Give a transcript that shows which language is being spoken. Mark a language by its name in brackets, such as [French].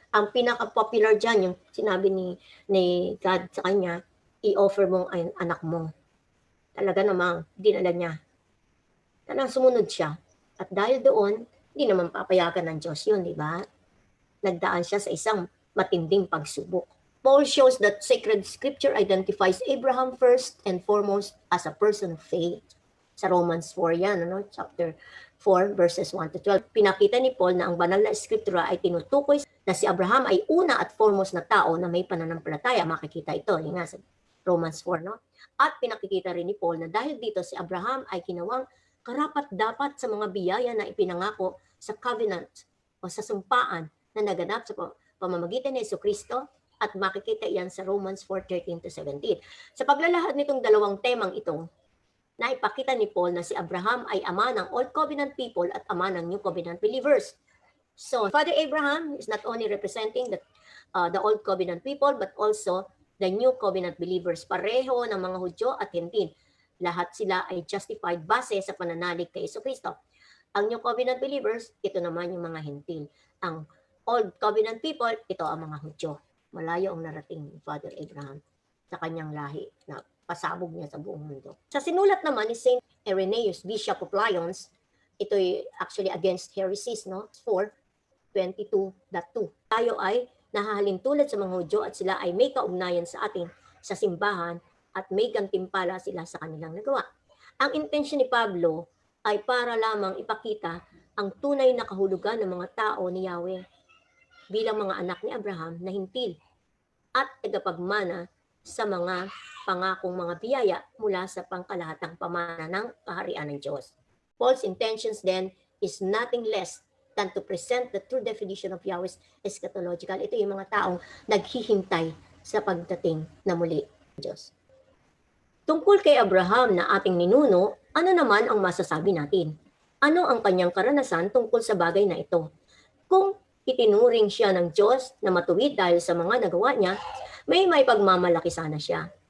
[Filipino] Ang pinaka-popular dyan, yung sinabi ni God sa kanya, i-offer mo ang anak mo. Talaga namang dinala niya. Talagang sumunod siya. At dahil doon, hindi naman papayagan ng Diyos yun, di ba? Nagdaan siya sa isang matinding pagsubok. [English] Paul shows that sacred scripture identifies Abraham first and foremost as a person of faith. [Filipino] Sa Romans 4 yan, [English] chapter 4 verses 1 to 12. [Filipino] Pinakita ni Paul na ang banal na scriptura ay tinutukoy na si Abraham ay una at foremost na tao na may pananampalataya. Makikita ito, yun nga sa Romans 4, no? At pinakikita rin ni Paul na dahil dito si Abraham ay ginawang karapat-dapat sa mga biyaya na ipinangako sa covenant o sa sumpaan na naganap sa pamamagitan ni Jesucristo, at makikita yan sa Romans 4:13 to 17. Sa paglalahad nitong dalawang temang ito, naipakita ni Paul na si Abraham ay ama ng Old Covenant people at ama ng New Covenant believers. [English] So, Father Abraham is not only representing the Old Covenant people but also the New Covenant believers. [Filipino] Pareho ng mga Hudyo at Hentil. Lahat sila ay justified base sa pananalig kay Jesucristo. Ang New Covenant believers, ito naman yung mga Hentil. Ang Old Covenant people, ito ang mga Hudyo. Malayo ang narating ni Father Abraham sa kanyang lahi na pasabog niya sa buong mundo. Sa sinulat naman ni Saint Irenaeus, Bishop of Lyons, ito'y [English] actually against heresies, [Filipino] no? 4:22.2. Tayo ay nahahalin tulad sa mga Hudyo at sila ay may kaugnayan sa atin sa simbahan at may gantimpala sila sa kanilang nagawa. Ang intensyon ni Pablo ay para lamang ipakita ang tunay na kahulugan ng mga tao ni Yahweh bilang mga anak ni Abraham na hintil at tagapagmana sa mga pangakong mga biyaya mula sa pangkalahatang pamana ng kaharian ng Diyos. [English] Paul's intentions then is nothing less than to present the true definition of Yahweh's eschatological. [Filipino] Ito yung mga taong naghihintay sa pagdating na muli ng Diyos. Tungkol kay Abraham na ating ninuno, ano naman ang masasabi natin? Ano ang kanyang karanasan tungkol sa bagay na ito? Kung itinuring siya ng Diyos na matuwid dahil sa mga nagawa niya, may pagmamalaki sana siya.